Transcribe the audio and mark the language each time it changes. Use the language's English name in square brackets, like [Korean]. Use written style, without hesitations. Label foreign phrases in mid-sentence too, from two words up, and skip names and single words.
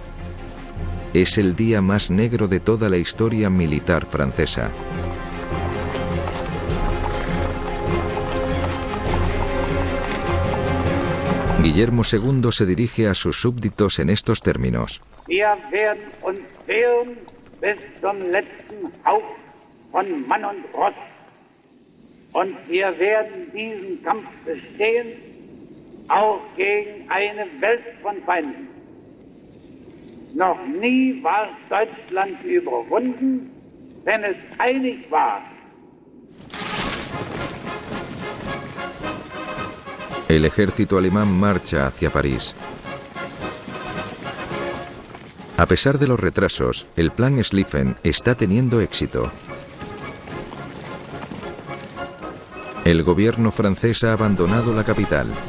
[Spanish] Es el día más negro de toda la historia militar francesa. Guillermo II se dirige a sus súbditos en estos términos: [German] bis zum letzten Hauch von Mann und Ross. Und wir werden diesen Kampf bestehen, auch gegen eine Welt von Feinden. Noch nie war Deutschland überwunden, wenn es einig war. [Spanish] El ejército alemán marcha hacia París. A pesar de los retrasos, el plan Schlieffen está teniendo éxito. El gobierno francés ha abandonado la capital.